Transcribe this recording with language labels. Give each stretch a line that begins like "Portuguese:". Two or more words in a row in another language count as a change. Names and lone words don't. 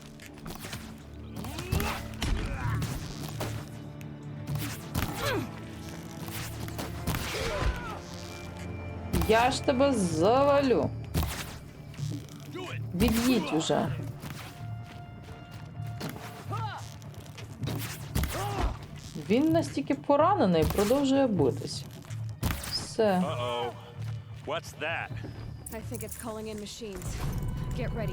Ukrainian: Я ж тебе завалю. Від'їдь уже. Він настільки поранений, продовжує битись. Все.
English: What's that? I think it's calling in machines. Get ready.